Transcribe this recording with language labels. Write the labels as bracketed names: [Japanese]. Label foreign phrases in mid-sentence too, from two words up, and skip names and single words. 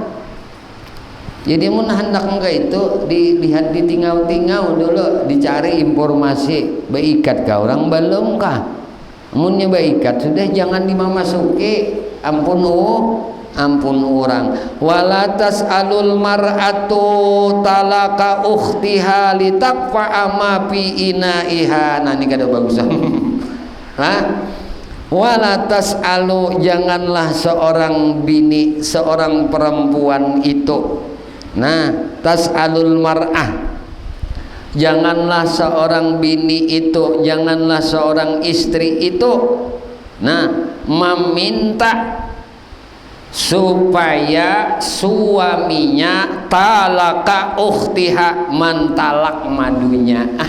[Banjar] Jadi mun hendak enggak itu dilihat di tingau-tingau dulu dicari informasi beikat kah orang belum kah munnya beikat sudah jangan dimamasuki ampun ampun orang. [Arabic] ولا تسأل المرأة طلاق أختها لتكفأ ما في إنائها. [Banjar] Nah ini kada bagus. Hah? [Arabic] ولا تسأل, [Banjar] janganlah seorang bini, seorang perempuan itu. Nah, [Arabic] تسأل المرأة, [Banjar] janganlah seorang bini itu, janganlah seorang istri itu, nah, meminta supaya suaminya [Arabic] طلاق أختها, [Banjar] mentalak madunya.